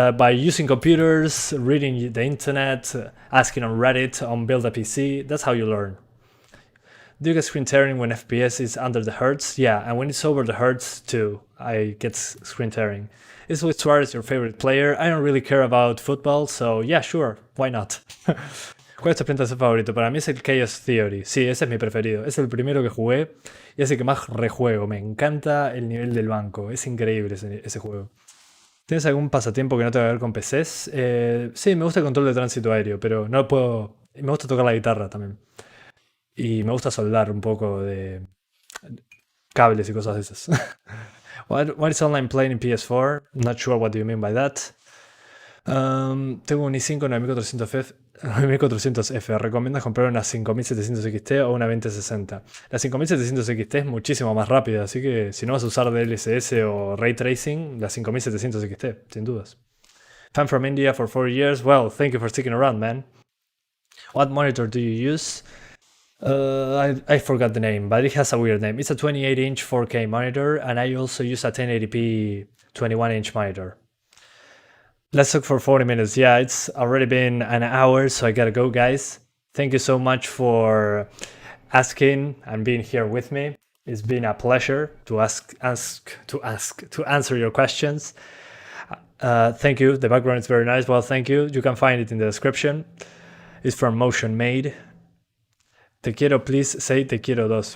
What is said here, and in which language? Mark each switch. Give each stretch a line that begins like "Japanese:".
English: By using computers, reading the internet, asking on Reddit, on Build a PC. That's how you learn. Do you get screen tearing when FPS is under the hertz? Yeah, and when it's over the hertz too, I get screen tearing. Is Luis Suarez your favorite player? I don't really care about football, so yeah, sure, why not?
Spanish: ¿Cuál es tu sprinter favorito? Para mí es el Chaos Theory. Sí, ese es mi preferido. Es el primero que jugué y es el que más rejuego. Me encanta el nivel del banco. Es increíble ese juego. ¿Tienes algún pasatiempo que no tenga que ver con PCs? Sí, me gusta el control de tránsito aéreo, pero no puedo... Me gusta tocar la guitarra también. Y me gusta soldar un poco de cables y cosas de esas.
English: What is online playing in PS4? Not sure what do you mean by that.
Spanish: Tengo un i5 9400F. ¿Recomiendas comprar una 5700 XT o una 2060? La 5700 XT es muchísimo más rápida, así que si no vas a usar DLSS o Ray Tracing, la 5700 XT, sin dudas.
English: Fan from India for 4 years. Well, thank you for sticking around, man. What monitor do you use? I forgot the name, but it has a weird name. It's a 28-inch 4K monitor, and I also use a 1080p 21-inch monitor. Let's talk for 40 minutes. Yeah, it's already been an hour, so I gotta go, guys. Thank you so much for asking and being here with me. It's been a pleasure to answer your questions. Thank you. The background is very nice. Well, thank you. You can find it in the description. It's from Motion Made.
Spanish: Te quiero,
English: please say
Spanish: te quiero dos.